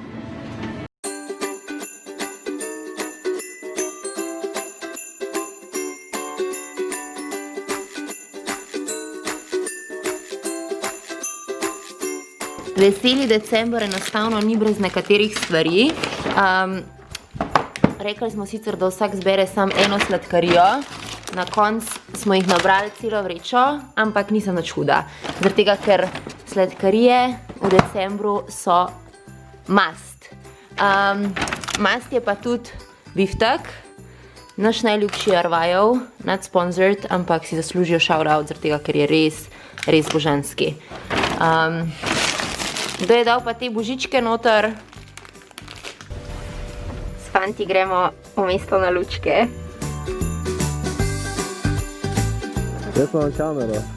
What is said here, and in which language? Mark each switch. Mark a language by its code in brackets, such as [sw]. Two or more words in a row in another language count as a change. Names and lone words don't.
[sl] Veseli december enostavno ni brez nekaterih stvari. Rekli smo sicer, da vsak zbere samo eno sladkarijo. Na koncu smo jih nabrali celo vrečo, ampak nisem nič huda. Zaradi tega, ker sladkarije v decembru so must. Must je pa tudi biftek. Naš najljubši Arvajev, [en] not sponsored, [sl] ampak si zaslužijo shout-out, zaradi tega, ker je res, res božanski. Kdo je dal pa te božičke noter? S fanti gremo v mesto na lučke. Jaz imam kamero.